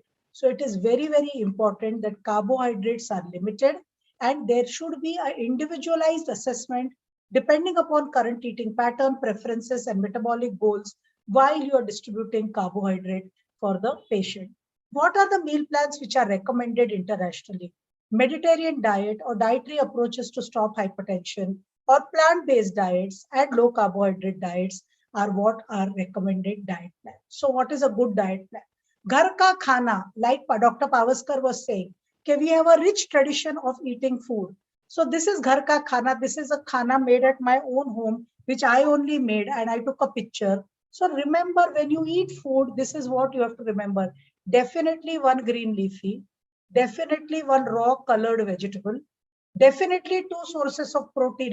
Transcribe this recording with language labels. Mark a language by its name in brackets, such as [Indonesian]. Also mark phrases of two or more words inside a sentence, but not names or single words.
[English] So it is very, very important that carbohydrates are limited, and there should be an individualized assessment depending upon current eating pattern, preferences, and metabolic goals while you are distributing carbohydrate for the patient. What are the meal plans which are recommended internationally? Mediterranean diet or dietary approaches to stop hypertension or plant-based diets and low carbohydrate diets are what are recommended diet plans. So what is a good diet plan? [Hindi] Ghar ka khana, [English] like Dr. Pavaskar was saying, okay, we have a rich tradition of eating food. So this is [Hindi] ghar ka khana. [English] This is a khana made at my own home, which I only made, and I took a picture. So remember, when you eat food, this is what you have to remember. Definitely one green leafy, definitely one raw colored vegetable, definitely 2 sources of protein.